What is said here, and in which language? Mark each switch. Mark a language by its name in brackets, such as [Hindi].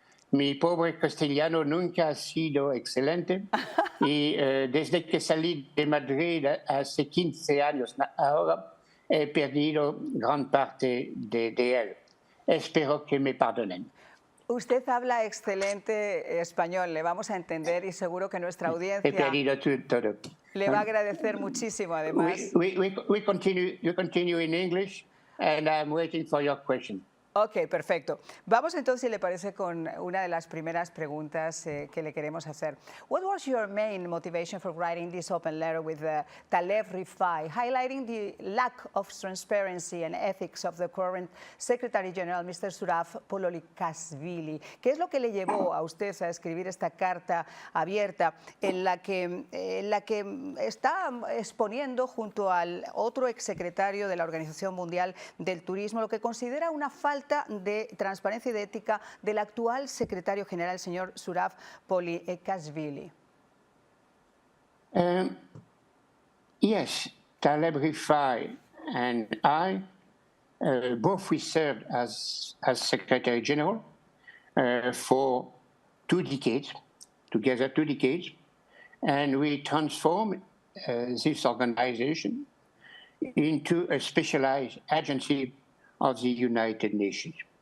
[Spanish] Mi pobre castellano nunca ha sido excelente y desde que salí de Madrid hace 15 años ahora he perdido gran parte de él. Espero que me perdonen. Usted habla excelente español, le vamos a entender y seguro que nuestra audiencia he perdido todo. Le va a agradecer muchísimo, además. [English] We continue in English and I'm waiting for your question. [Spanish] Ok, perfecto. Vamos entonces, si le parece, con una de las primeras preguntas que le queremos hacer. [English] What was your main motivation for writing this open letter with Taleb Rifai, highlighting the lack of transparency and ethics of the current Secretary General, Mr. Suraf Pololikashvili? [Spanish] ¿Qué es lo que le llevó a usted a escribir esta carta abierta en la que está exponiendo, junto al otro exsecretario de la Organización Mundial del Turismo, lo que considera una falta falta de transparencia y de ética del actual secretario general, el señor Zurab Polykashvili? [English] Yes, Taleb Rifai and I, both we served as Secretary General for 2 decades, together 2 decades, and we transformed this organization into a specialized agency of the United Nations.